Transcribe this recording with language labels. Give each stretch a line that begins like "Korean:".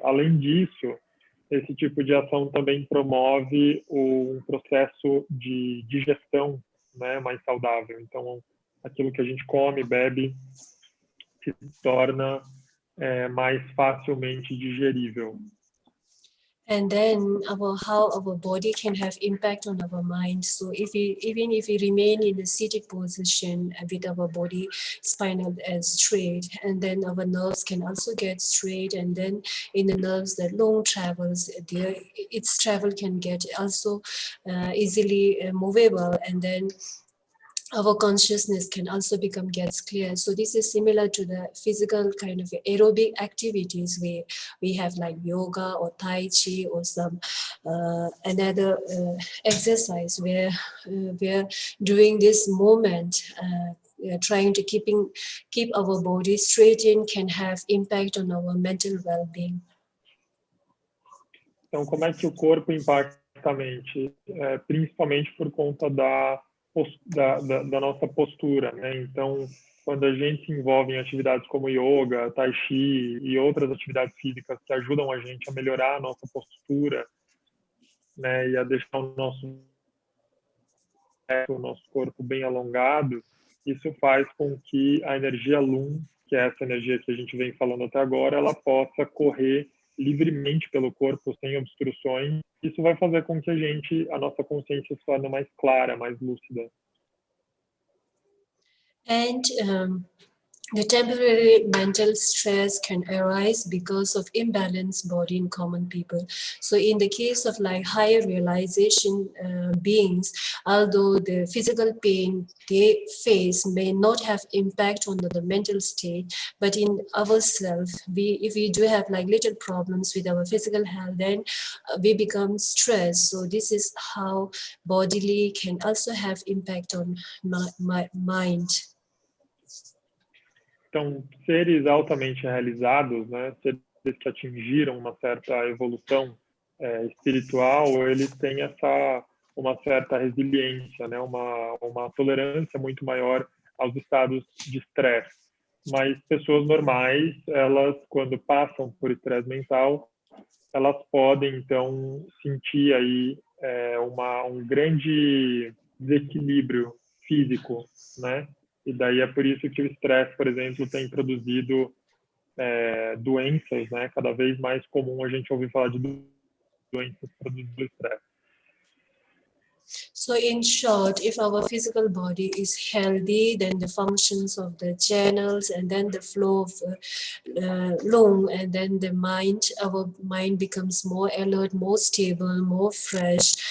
Portuguese: Além disso, esse tipo de ação também promove um processo de digestão, né, mais saudável. Então, aquilo que a gente come, bebe, se torna mais facilmente digerível.
English: And then how our body can have impact on our mind. So even if we remain in a seated position with our body spinal straight, and then our nerves can also get straight, and then in the nerves the long travels there, its travel can get also easily movable, and then our consciousness can also gets clear. So this is similar to the physical kind of aerobic activities we have like yoga or tai chi or some another exercise where during this moment trying to keep our body straightened can have impact on our mental well-being.
Portuguese: Então, como é que o corpo impacta a mente? Principalmente por conta da nossa postura, né? Então, quando a gente se envolve em atividades como yoga, tai chi e outras atividades físicas que ajudam a gente a melhorar a nossa postura, né, e a deixar o nosso corpo bem alongado, isso faz com que a energia Lum, que é essa energia que a gente vem falando até agora, ela possa correr livremente pelo corpo, sem obstruções. Isso vai fazer com que a nossa consciência se torne mais clara, mais lúcida.
English: And the temporary mental stress can arise because of imbalanced body in common people. So in the case of like higher realization beings, although the physical pain they face may not have impact on the mental state, but in ourselves, if we do have like little problems with our physical health, then we become stressed. So this is how bodily can also have impact on my mind.
Portuguese: Então, seres altamente realizados, né, seres que atingiram uma certa evolução espiritual, eles têm uma certa resiliência, né, uma tolerância muito maior aos estados de estresse. Mas pessoas normais, elas, quando passam por estresse mental, elas podem, então, sentir aí um grande desequilíbrio físico, né? E daí é por isso que o estresse, por exemplo, tem produzido doenças, né? Cada vez mais comum a gente ouvir falar de doenças produzidas do estresse.
English: So in short, if our physical body is healthy, then the functions of the channels and then the flow of lung and then our mind becomes more alert, more stable, more fresh.